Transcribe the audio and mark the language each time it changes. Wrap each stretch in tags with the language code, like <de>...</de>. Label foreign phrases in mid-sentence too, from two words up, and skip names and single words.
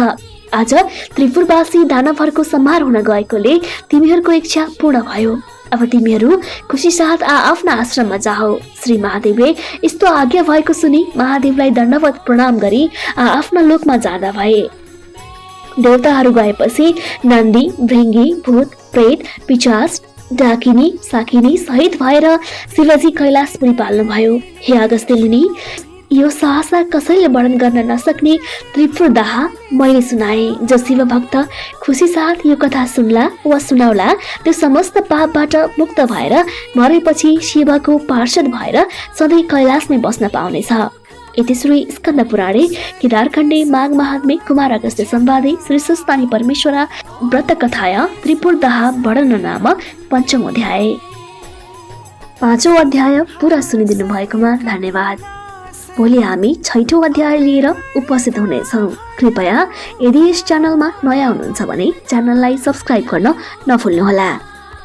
<ne>आज त्रिपुरवासी दानवहरूको संहार हुन गएकोले तिमीहरूको इच्छा पूर्ण भयो। अब तिमीहरू खुसी साथ आफ्ना आश्रममा जाओ। श्री महादेवले यस्तो आज्ञा भएको सुनि महादेवलाई दण्डवत प्रणाम गरी आफ्ना लोकमा जाँदा भए। देवताहरू गएपछि नन्दी, भृङ्गी, भूत, प्रेत, पिशाच, डाकिनी, साकिनी सहित भएर शिवजी कैलाशपुरी पाल्नुभयो। हे अगस्त्य मुनि, यो सहसा कसैले वर्णन गर्न नसक्ने त्रिपुर दाह मैले सुनाए। जो शिव भक्त खुसी साथ यो कथा सुन्ला वा सुनाउला त्यो समस्त पापबाट मुक्त भएर मरेपछि शिवको पार्षद भएर सधैँ कैलाशमै बस्न पाउनेछ।</ne> <sa>इति श्री स्कन्द पुराणे केदारखण्डे माघ महात्म्ये कुमार अगस्त्य संवादे श्री सुस्तानी परमेश्वरा व्रत कथाया त्रिपुर दाह वर्णन नाम पञ्चम अध्याय।</sa> <ne>5औं अध्याय पुरा सुनिदिनु भएकोमा धन्यवाद। भोलि हामी 6औं अध्याय लिएर उपस्थित हुनेछौँ। कृपया यदि यस च्यानलमा नयाँ हुनुहुन्छ भने च्यानललाई सब्स्क्राइब गर्न नभुल्नुहोला।</ne>